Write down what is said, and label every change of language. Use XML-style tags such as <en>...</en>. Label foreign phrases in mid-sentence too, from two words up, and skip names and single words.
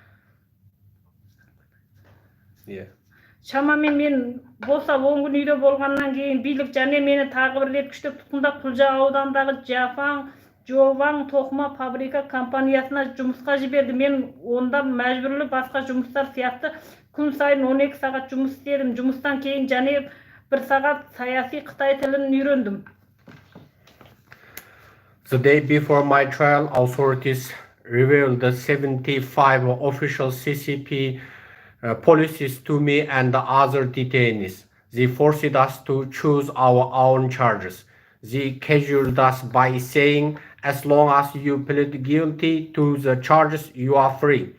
<kk>Шамамен мен болса 10 күн үйде болғаннан кейін билік және мені тағы бір рет күштеп тұтқындап Құлжа аудандағы Жоваң тоқыма фабрика компаниясына жұмысқа жіберді. Мен онда мәжбүрлі басқа жұмыстар сияқты күн сайын 12 сағат жұмыс істедім. Жұмыстан кейін және 1 сағат саяси Қытай тілін үйрендім.</kk> <en>The day before my trial, authorities revealed the 75 official CCP policies to me and the other detainees. They forced us to choose our own charges. They cajoled us by saying, as long as you plead guilty to the charges, you are free.</en>